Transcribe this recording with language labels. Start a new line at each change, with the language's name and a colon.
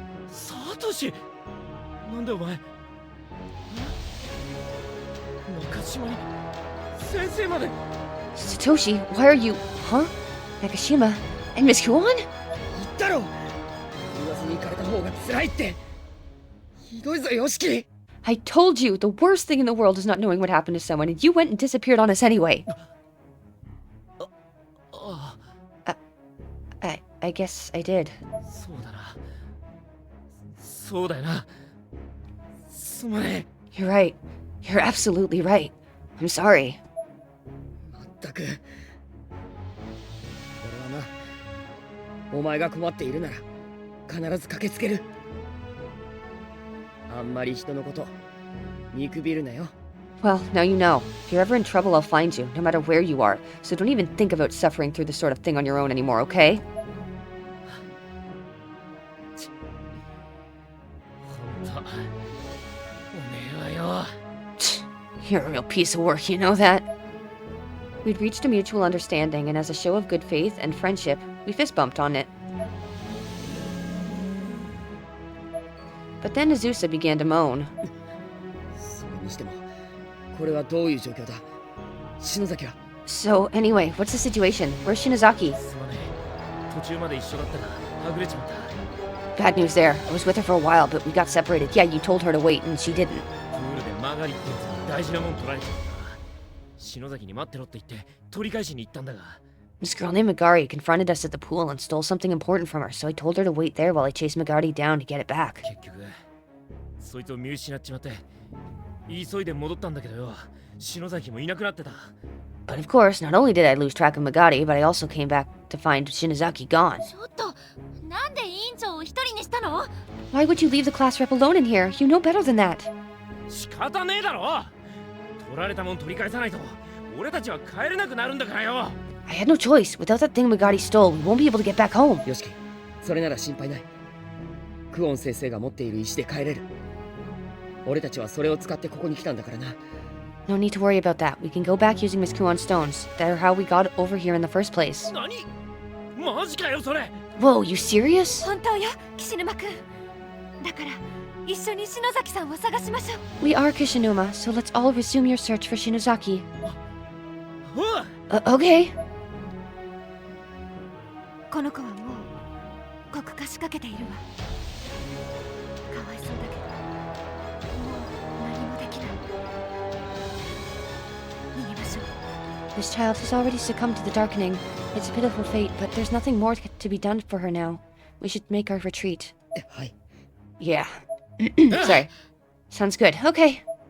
Japanese: サトシ、なんでお前中島に先生まで。
English: Satoshi, why are you... Huh? Nakashima? And Miss Kuon?
Japanese: 言ったろ、言わずに行かれた方が辛いって。ひどいぞ、Yoshiki.
English: I told you, the worst thing in the world is not knowing what happened to someone, and you went and disappeared on us anyway. I guess I did.
Japanese: そうだな。そうだよな。すまねえ。
English: You're right. You're absolutely right. I'm sorry.
Japanese: まったく。俺はな、お前が困っているなら必ず駆けつける。あんまり人のこと見くびるなよ。
English: Well, now you know. If you're ever in trouble, I'll find you, no matter where you are. So don't even think about suffering through this sort of thing on your own anymore, okay? ほんと、おめえはよ。 You're a real piece of work, you know that? We'd reached a mutual understanding, and as a show of good faith and friendship, we fist bumped on it. But then Azusa began to moan.
Japanese: それにしても、これはどういう状況だ？篠崎は。
English: So, anyway, what's the situation? Where's Shinozaki?
Japanese: すまねえ。途中まで一緒だったが、はぐれちまった。
English: bad news there. I was with her for a while, but we got separated. Yeah, you told her to wait, and she didn't.
Japanese: プールで曲がりってやつに大事なもん取られちゃった。篠崎に待ってろって言って取り返しに行ったんだが。
English: This girl named Magari confronted us at the pool and stole something important from her, so I told her to wait there while I chased Magari down to get it back.
Japanese: 結局そいつを見失っちまって急いで戻ったんだけどよ、篠崎もいなくなってた。
English: But of course, not only did I lose track of Magari, but I also came back to find Shinozaki gone.
Japanese: ちょっと、なんで委員長を一人にしたの？
English: Why would you leave the class rep alone in here? You know better than that.
Japanese: 仕方ねえだろ。取られたもん取り返さないと俺たちは帰れなくなるんだからよ。
English: I had no choice. Without that thing Magari stole, we won't be able to get back home.
Japanese: よしき、それなら心配ない。クオン先生が持っている石で帰れる。俺たちはそれを使ってここに来たんだからな。
English: No need to worry about that. We can go back using Miss Kuon's stones. That are how we got over here in the first place.
Japanese: 何？マジかよそれ。
English: Whoa, you serious?
Japanese: 本当よ、岸沼くん。だから一緒に篠崎さんを探しましょう。
English: We are Kishinuma, so let's all resume your search for Shinozaki.
Japanese: おい。
English: Okay.
Japanese: この子はもう国家仕掛けているわ。かわいそうだけど、もう何もできない。逃げましょう。
English: This child has already succumbed to the darkening. It's a pitiful fate, but there's nothing more to be done for her now. We should make our retreat.
Japanese: はい。
English: Yeah. Sorry. Sounds good. Okay.